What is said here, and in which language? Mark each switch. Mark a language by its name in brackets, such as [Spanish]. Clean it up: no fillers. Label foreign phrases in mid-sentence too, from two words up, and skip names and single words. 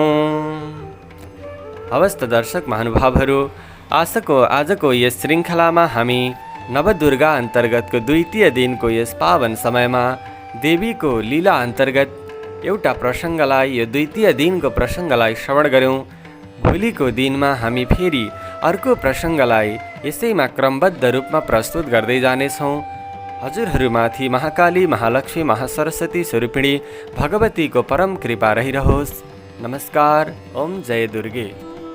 [Nepali] हवस् त दर्शक महानुभावहरू, आजको यस श्रृङ्खलामा हामी नवदुर्गा अन्तर्गतको द्वितीय दिनको यस पावन समयमा देवीको लीला अन्तर्गत एउटा प्रसङ्गलाई, यो द्वितीय दिनको प्रसङ्गलाई श्रवण गऱ्यौँ। भोलिको दिनमा हामी फेरि अर्को प्रसङ्गलाई यसैमा क्रमबद्ध रूपमा प्रस्तुत गर्दै जानेछौँ। हजुरहरूमाथि महाकाली, महालक्ष्मी, महासरस्वती स्वरूपिणी भगवतीको परम कृपा रहिरहोस्। नमस्कार। ओम जय दुर्गे।